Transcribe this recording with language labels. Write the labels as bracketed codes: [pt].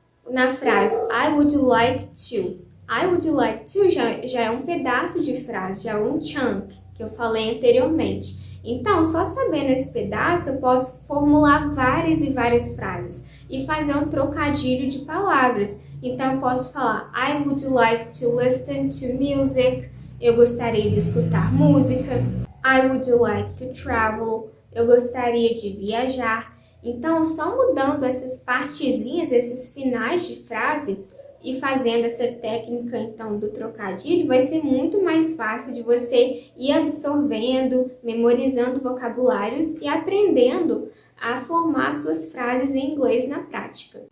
[pt] Na frase [en] I would like to. [pt] I would like to já é um pedaço de frase, já é um chunk que eu falei anteriormente. Então, só sabendo esse pedaço, eu posso formular várias e várias frases e fazer um trocadilho de palavras. Então, eu posso falar [en] I would like to listen to music. [pt] Eu gostaria de escutar música. [en] I would like to travel. [pt] Eu gostaria de viajar. Então, só mudando essas partezinhas, esses finais de frase e fazendo essa técnica, então, do trocadilho, vai ser muito mais fácil de você ir absorvendo, memorizando vocabulários e aprendendo a formar suas frases em inglês na prática.